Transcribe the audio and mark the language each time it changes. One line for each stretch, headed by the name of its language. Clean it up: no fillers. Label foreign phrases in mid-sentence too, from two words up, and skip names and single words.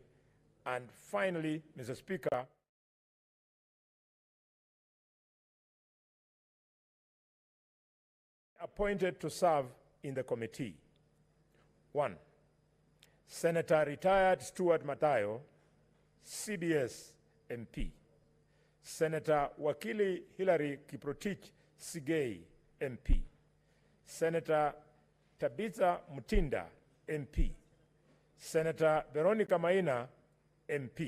English: And finally, Mr. Speaker, appointed to serve in the committee. 1. Senator retired Stuart Matayo, CBS MP. Senator Wakili Hilary Kiprotich Sigei, MP. Senator Tabitha Mutinda, MP. Senator Veronica Maina, MP.